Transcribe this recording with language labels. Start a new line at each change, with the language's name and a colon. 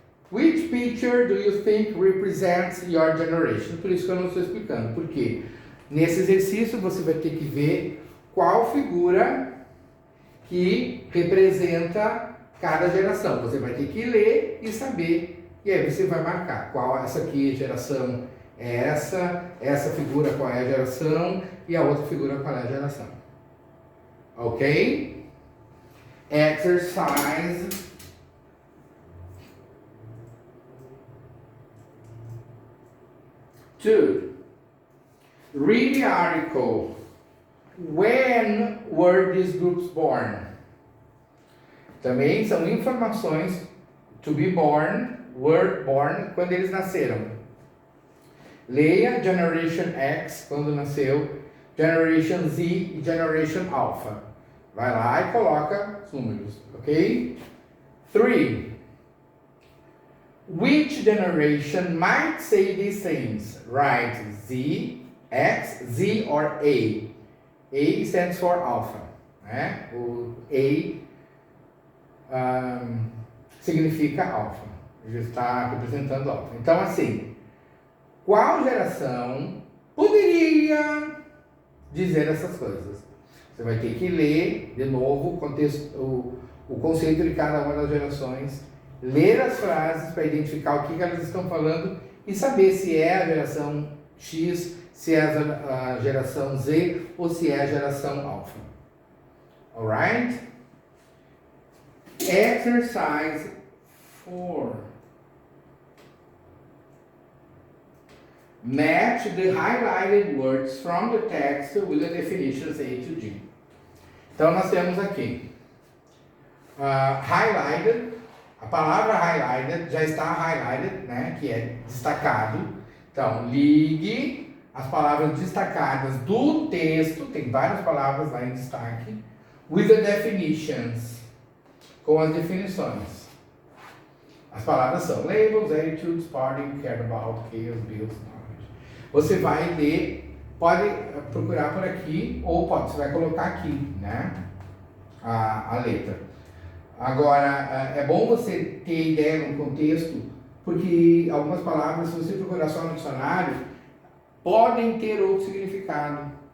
English: Which picture do you think represents your generation?
Portuguese: Por isso que eu não estou explicando, porque nesse exercício você vai ter que ver qual figura que representa cada geração. Você vai ter que ler e saber. E aí você vai marcar qual essa aqui geração é essa figura qual é a geração e a outra figura qual é a geração.
English: Ok? Exercise 2. Read the article. When were these groups born?
Portuguese: Também são informações.
English: To be born, were born,
Portuguese: quando eles nasceram. Leia Generation X, quando nasceu, Generation Z e Generation Alpha. Vai lá e coloca os números, ok?
English: 3. Which generation might say these things? Write Z, X, Z or A. A stands for Alpha,
Portuguese: né? O A significa Alpha. Já está representando Alpha. Então, assim, qual geração poderia dizer essas coisas? Você vai ter que ler de novo o conceito de cada uma das gerações, ler as frases para identificar o que elas estão falando e saber se é a geração X, se é a geração Z ou se é a geração Alpha.
English: Alright? Exercise 4. Match the highlighted words from the text with the definitions A to G.
Portuguese: Então nós temos aqui highlighted, a palavra highlighted já está highlighted, né, que é destacado. Então ligue as palavras destacadas do texto, tem várias palavras lá em destaque,
English: with the definitions,
Portuguese: com as definições. As palavras são labels, attitudes, party, care about, chaos, bills, knowledge. Você vai ler, pode procurar por aqui, ou você vai colocar aqui, né, a letra. Agora, é bom você ter ideia no contexto, porque algumas palavras, se você procurar só no dicionário, podem ter outro significado.